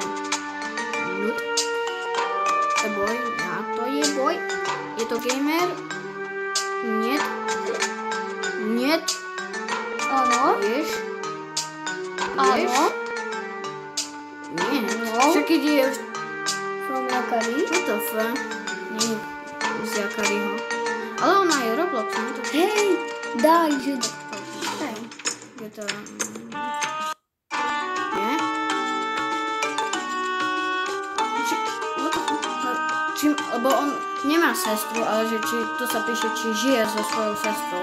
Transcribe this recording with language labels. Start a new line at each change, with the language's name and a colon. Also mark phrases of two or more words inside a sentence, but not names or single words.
Slovak: Nut. A boy, ja, to je boy. Je to gamer? Nie. Áno. Vieš? Áno. Nie. No. Čo keď je...
English: From Yakari. What the fuck?
Slovak: Nie. Z Yakariho. Ale ona je Roblox, nie to? Hej, daj, že... Je to... Nie? lebo on nemá sestru, ale že či to sa píše, či žije so svojou sestrou.